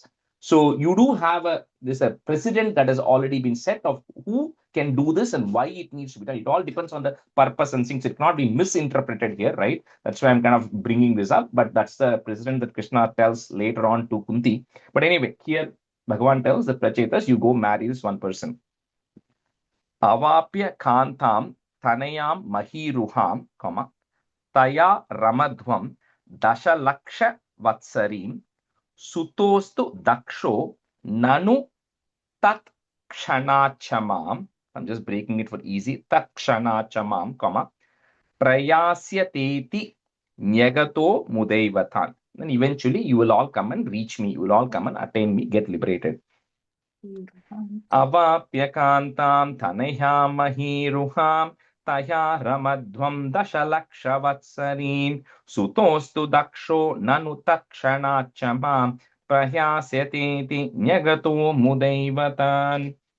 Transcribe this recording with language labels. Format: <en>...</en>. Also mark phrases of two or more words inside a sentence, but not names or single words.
<en>So you do have a precedent that has already been set of who can do this and why it needs to be done. It all depends on the purpose and things. It cannot be misinterpreted here, right? That's why I'm kind of bringing this up. But that's the precedent that Krishna tells later on to Kunti. But anyway, here Bhagavan tells the Prachetas, you go marry this one person.</en> <sa>अवाप्य कान्तं तनयं महीरुहं तया रमध्वं दशलक्ष वत्सरीं सुतोस्तु दक्षो ननु तत् क्षणाचमम्.</sa> <en>I'm just breaking it for easy.</en> <sa>तत् क्षणाचमम् प्रयास्यतेति न्यगतो मुदैवतान्.</sa> <en>Then eventually you will all come and reach me. You will all come and attain me, get liberated.</en> <sa>अवाप्यकान्तं तनयं महीरुहं तया रमध्वं दशलक्षवत्सरीं सुतोस्तु दक्षो ननु तक्षणाचमम् प्रयास्यतेति न्यगतो मुदैवतान्.</sa>